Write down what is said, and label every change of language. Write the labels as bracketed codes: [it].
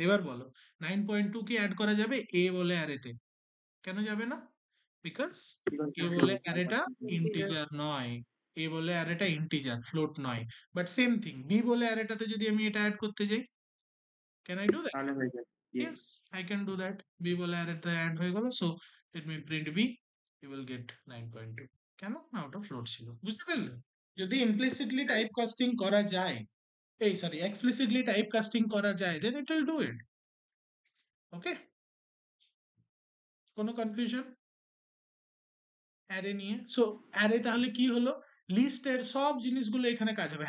[bn] এবার বলো 9.2 কি অ্যাড করা যাবে এ বলে অ্যারেতে? কেন যাবে না? বিকজ এ বলে অ্যারেটা ইন্টিজার নয়, এ বলে অ্যারেটা ইন্টিজার, ফ্লোট নয়। বাট সেম থিং বি বলে অ্যারেটাতে যদি আমি এটা অ্যাড করতে যাই, [en] Can I do that? [bn] তাহলে হয়ে যাবে। [en] Yes, I can do that. [bn] B বলে অ্যারেটা অ্যাড হয়ে গেল, [en] So let me print B, you will get 9.2। [bn] কেন না? ওটা ফ্লোট ছিল। বুঝতে পারলে? যদি implicitly টাইপ কাস্টিং করা যায়, explicitly টাইপ কাস্টিং করা যায়, [en] then it will do it. [bn] ওকে, কোনো কনফিউশন অ্যারে নিয়ে? সো অ্যারে তাহলে কি হলো? লিস্টের সব জিনিসগুলো এখানে কাজ হবে।